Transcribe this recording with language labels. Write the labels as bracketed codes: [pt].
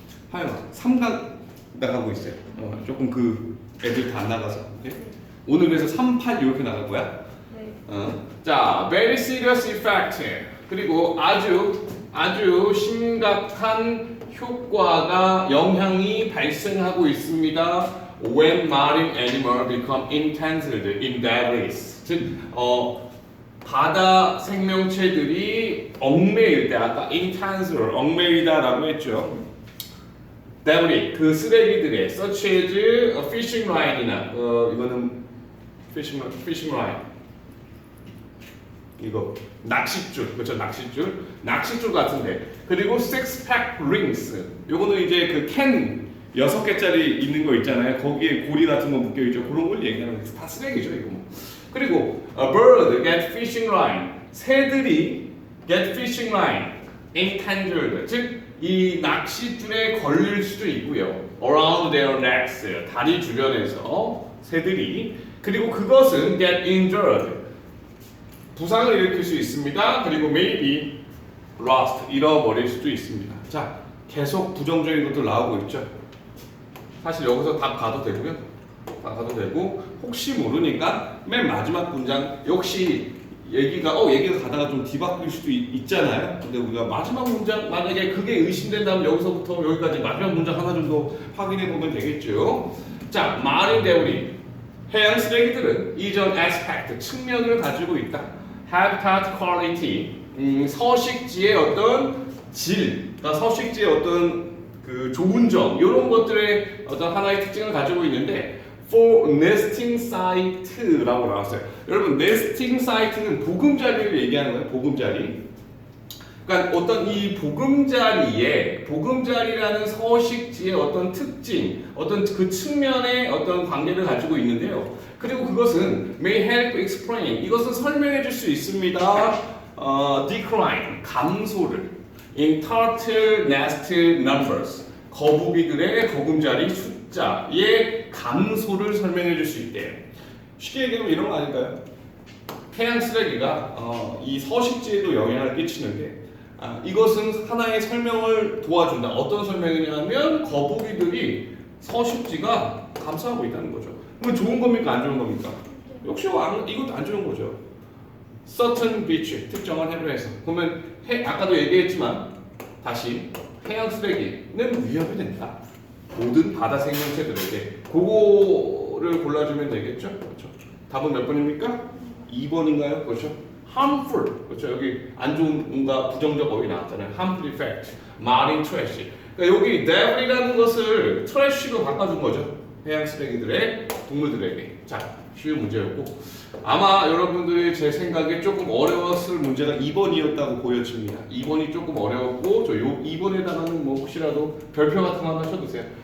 [ko] 하영아, 3강 나가고 있어요. 조금 그 애들 다 안 나가서. 오케이? 오늘 그래서 3, 8 이렇게 나갈 거야? 네. [en] 자, very serious effect. [ko] 그리고 아주 심각한 영향이 발생하고 있습니다. [en] When marine animals become entangled in debris. [ko] 즉, 바다 생명체들이 얽매일 때, 아까 entangle, 얽매이다라고 했죠. [en] debris, [ko] 그 쓰레기들의 [en] such as fishing line이나 [ko] 이거는 [en] fishing line. [ko] 이거 낚싯줄, 그렇죠? 낚싯줄 같은데. [en] 그리고 six-pack rings. [ko] 요거는 이제 그 캔 6개짜리 있는 거 있잖아요. 거기에 고리 같은 거 묶여 있죠. 그런 걸 얘기하는 거예요. 다 쓰레기죠, 이거 뭐. 그리고 [en] a bird get fishing line. [ko] 새들이 [en] get fishing line entangled. [ko] 즉 이 낚싯줄에 걸릴 수도 있고요. [en] around their necks. [ko] 다리 주변에서 새들이. 그리고 그것은 [en] get injured. [ko] 부상을 일으킬 수 있습니다. 그리고 [en] maybe lost. [ko] 잃어버릴 수도 있습니다. 자, 계속 부정적인 것도 나오고 있죠. 사실 여기서 답 가도 되고요. 다 가도 되고 혹시 모르니까 맨 마지막 문장 역시 얘기가 가다가 좀 뒤바뀔 수도 있잖아요. 근데 우리가 마지막 문장 만약에 그게 의심된다면 여기서부터 여기까지 마지막 문장 하나 정도 확인해 보면 되겠죠. 자, 마린 데브리 해양 쓰레기들은 이전 aspect 측면을 가지고 있다. [en] habitat quality [ko] 서식지의 어떤 질, 그러니까 서식지의 어떤 그 좋은 점 이런 것들의 어떤 하나의 특징을 가지고 있는데 [en] for nesting site [ko] 라고 나왔어요. 여러분 nesting site는 보금자리를 얘기하는 거예요. 보금자리. 그러니까 어떤 이 보금자리라는 서식지의 어떤 특징, 어떤 그 측면의 어떤 관계를 가지고 있는데요. 그리고 그것은 [en] may help explain. [ko] 이것은 설명해 줄 수 있습니다. decline 감소를 [en] in turtle nest numbers [ko] 거북이들의 보금자리 숫자의 감소를 설명해 줄 수 있대요. 쉽게 얘기하면 이런 거 아닐까요? 해양 쓰레기가 이 서식지에도 영향을 끼치는데 이것은 하나의 설명을 도와준다. 어떤 설명이냐면 거북이들이 서식지가 감소하고 있다는 거죠. 그럼 좋은 겁니까? 안 좋은 겁니까? 역시 이것도 안 좋은 거죠. [en] certain beach [ko] 특정한 해변에서 그러면 아까도 얘기했지만 다시 해양 쓰레기는 위협이 된다. 모든 바다 생명체들에게 그거를 골라주면 되겠죠. 그렇죠. 답은 몇 번입니까? 2번인가요? 그렇죠. harmful 그렇죠. 여기 안 좋은 뭔가 부정적 어휘 나왔잖아요. [en] harmful effect, marine trash. [ko] 그러니까 여기 devil이라는 것을 trash로 바꿔준 거죠. 해양 쓰레기들의 동물들에게. 자, 쉬운 문제였고 아마 여러분들이 제 생각에 조금 어려웠을 문제가 2번이었다고 보여집니다. 2번이 조금 어려웠고 저 2번에다가는 뭐 혹시라도 별표 같은 거 하나 쳐두세요.